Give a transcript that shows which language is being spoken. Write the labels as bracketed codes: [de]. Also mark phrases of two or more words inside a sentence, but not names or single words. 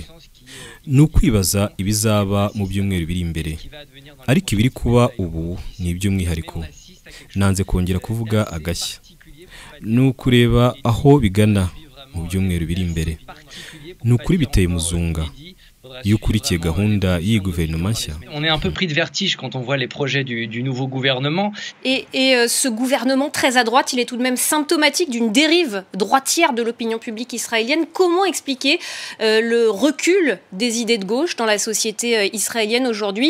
[rw] Ni ukwibaza ibizaba mu byumweru biri imbere, ariko ibiri kuba ubu ni iby'umwihariko. Nanze kongera kuvuga agashya. Ni ukureba aho bigana mu byumweru biri imbere. Ni ukuri biteye muzunga. [fr] On est un peu pris de vertige quand on voit les projets du nouveau gouvernement. Et ce gouvernement très à droite, il est tout de même symptomatique d'une dérive droitière de l'opinion publique israélienne. Comment expliquer le recul des idées de gauche dans la société israélienne aujourd'hui?